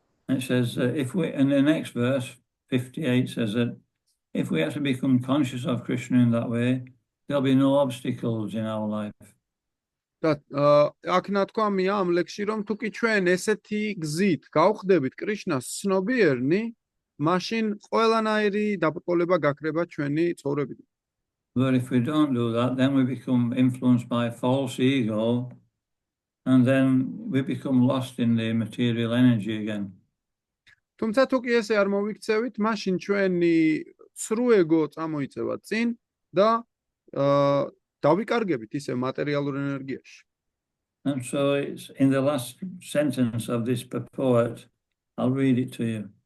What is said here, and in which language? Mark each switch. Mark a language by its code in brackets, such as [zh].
[en] It says if we, in the next verse 58 says that if we actually become conscious of Krishna in that way, there'll be no obstacles in our life. [ka] და აქ ნათქვამია ამ ლექსში, რომ თუ კი ჩვენ ესეთი გზით გავხდებით კრიშნას ცნობიერნი, მაშინ ყველანაირი დაბრკოლება გაქრება ჩვენი ცხოვრებიდან. [en] But if we don't do that, then we become influenced by false ego, and then we become lost in the material energy again. [ka] თუმცა თუ კი ესე არ მოვიქცევით, მაშინ ჩვენი ცრუ ეგო წამოიწევა წინ და დავიკარგებით ისე მატერიალურ ენერგიაში. [en] And so it's in the last sentence of this purport, I'll read it to you.